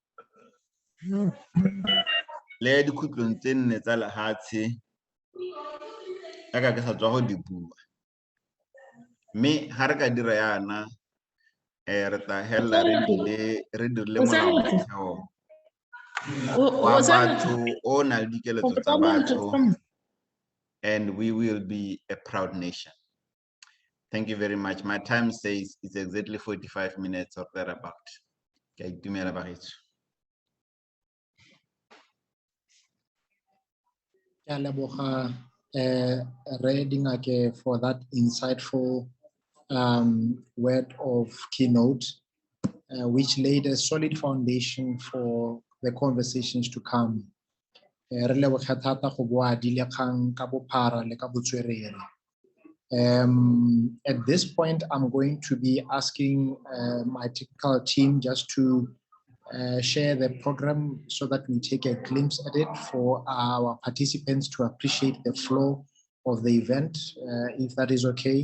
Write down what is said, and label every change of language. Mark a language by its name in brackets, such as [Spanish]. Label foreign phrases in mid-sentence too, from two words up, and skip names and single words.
[Tswana] Le dikhutlong tse nne tsa lehatshe ka ke sa tswa go di bua. Mme ha re ka dira yana re tla hella re dirile molaotheo wa batho o na le dikeletso tsa batho, [English] and we will be a proud nation. Thank you very much. My time says it's exactly 45 minutes or thereabout. [Tswana] Ke a itumela bagetso. Ke a leboga [English] Re Dingake for that insightful word of keynote, which laid a solid foundation for the conversations to come. [Tswana] Re leboga thata go bua di le kgang ka bophara le ka botswerere. [English] At this point, I'm going to be asking my technical team just to share the program so that we take a glimpse at it for our participants to appreciate the flow of the event, if that is okay.